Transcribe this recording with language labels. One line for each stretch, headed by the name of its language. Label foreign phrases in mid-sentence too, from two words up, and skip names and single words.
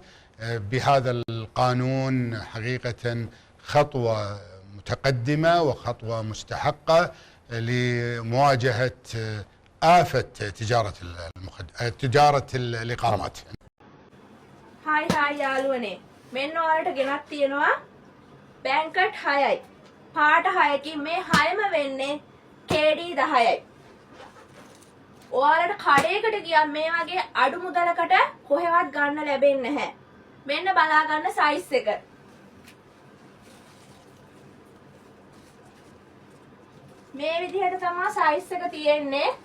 Arabic: بهذا القانون حقيقة خطوة متقدمة وخطوة مستحقة لمواجهة آفة تجارة الإقامات.
Sinhala: هاي යාළුවනේ, මෙන්න ඔයාලට ගෙනත් තියෙනවා බැංකට් 6යි. පාට 6කින් මේ 6ම වෙන්නේ KD 10යි. ඔයාලට කඩේකට ගියම් මේ වගේ අඩු මුදලකට කොහෙවත් ගන්න ලැබෙන්නේ නැහැ. මෙන්න බලා ගන්න සයිස් එක. මේ විදිහට තමයි සයිස් එක තියෙන්නේ.